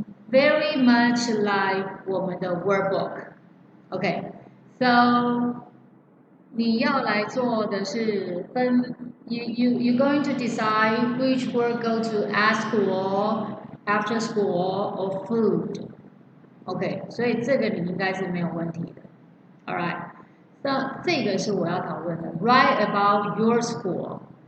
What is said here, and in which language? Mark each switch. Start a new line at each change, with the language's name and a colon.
English: Very much like
Chinese: 我们的
English: workbook。 OK， so
Chinese: 你要来做的是分
English: you're going to decide which work go to at school, after school or food.
Chinese: OK， 所以这个你应该是没有问题的。
English: All right，
Chinese: 那这个是我要讨论的。
English: Write about your school.